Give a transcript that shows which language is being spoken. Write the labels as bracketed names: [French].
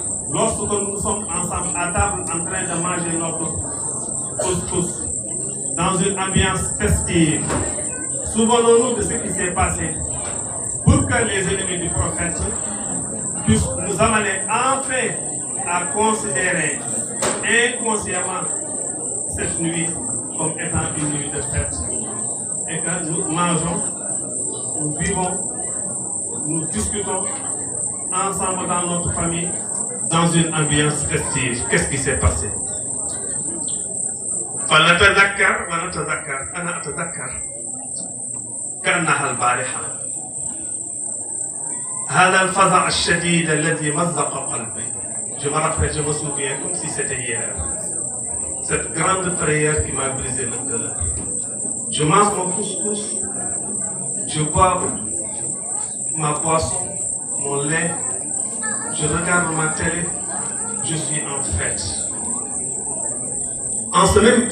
[French] Lorsque nous sommes ensemble à table en train de manger notre couscous dans une ambiance festive, souvenons-nous de ce qui s'est passé pour que les ennemis du prophète puissent nous amener enfin à considérer inconsciemment cette nuit comme étant une nuit de fête. Et que nous mangeons, nous vivons, nous discutons ensemble dans notre famille, dans une ambiance festive. Qu'est-ce qui s'est passé? [Arabic] فلنتذكر ونتذكر أنا أتذكر كأنها البارحة هذا الفزع الشديد الذي مزق قلبي. [French] Je me rappelle, je me souviens comme si c'était hier. Cette grande frayeur qui m'a brisé le cœur. Je mange mon couscous, je bois ma boisson, mon lait, je regarde ma télé, je suis en fête.